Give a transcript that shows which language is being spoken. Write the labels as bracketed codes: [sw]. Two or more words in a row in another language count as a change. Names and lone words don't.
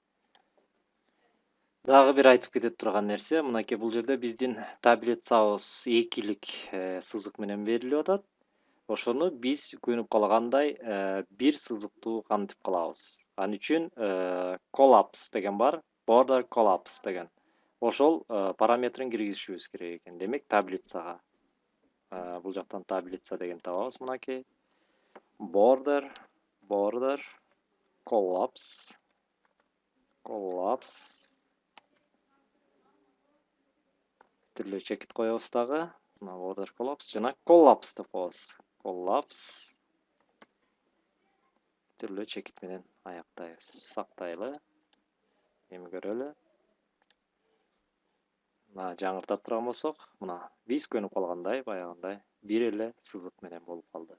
[ky] Дагы бир айтып кете турган нерсе, мынакей бул жерде биздин таблицабыз экилик сызык менен берилип атат. Ошону биз көнүп калгандай бир сызыктуу кантип кылабыз. Ал үчүн collapse деген бар, [en] border collapse [ky] деген. Ошол параметрин киргизишибиз керек экен. Демек, таблицага бул жактан таблица деген табабыз мынакей. [en] Border collapse [ky] түрлүү чекит коебуз дагы. Мына [en] border collapse [ky] жана collapse деп коебуз. Collapse түрлүү чекит менен аяктайбыз. Сактайлы. Эми көрөлү. Мына жаңыртап турган болсок, мына биз көнүп калгандай, баягындай бир эле сызык менен болуп калды.